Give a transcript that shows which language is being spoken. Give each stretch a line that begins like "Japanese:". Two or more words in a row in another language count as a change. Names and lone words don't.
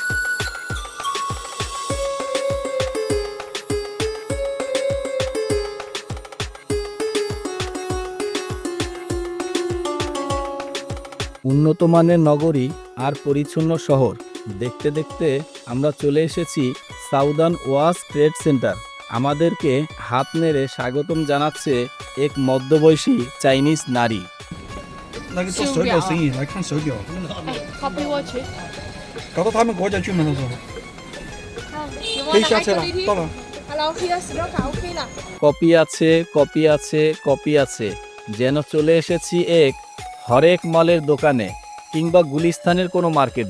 Bangla: উন্নত মানের নগরী আর পরিচ্ছন্ন শহর দেখতে দেখতে আমরা চলে এসেছি সাউদার্ন ওয়াশ ট্রেড সেন্টার। আমাদেরকে হাত নেড়ে স্বাগতম জানাচ্ছে এক মধ্যবয়সী চাইনিজ নারী।
Chinese: 那个做手表生意来看手表，好陪我去。搞到他们国家去门的时候，好，可以下车了，到了。 Hello，可以了，手表卡 OK 了。
Bangla: কপি আছে, কপি আছে, কপি আছে, যেন চলে এসেছি এক হরেক মালের দোকানে কিংবা গুলিস্তানের কোনো মার্কেটে।